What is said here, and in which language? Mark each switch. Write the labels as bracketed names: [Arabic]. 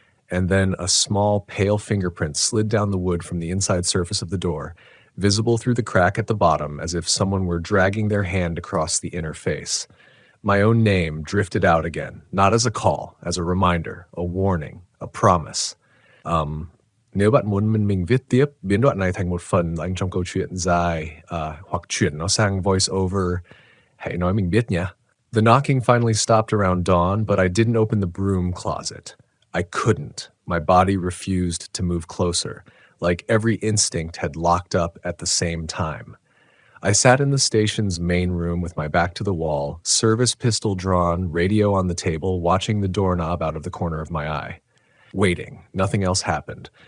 [English] And then a small, pale fingerprint slid down the wood from the inside surface of the door, visible through the crack at the bottom as if someone were dragging their hand across the inner face. My own name drifted out again, not as a call, as a reminder, a warning, a promise. [Vietnamese] Nếu bạn muốn mình viết tiếp biến đoạn này thành một phần anh trong câu chuyện dài hoặc chuyển nó sang voice over, hãy nói mình biết nhé. [English] The knocking finally stopped around dawn, but I didn't open the broom closet. I couldn't. My body refused to move closer, like every instinct had locked up at the same time. I sat in the station's main room with my back to the wall, service pistol drawn, radio on the table, watching the doorknob out of the corner of my eye. Waiting. Nothing else happened.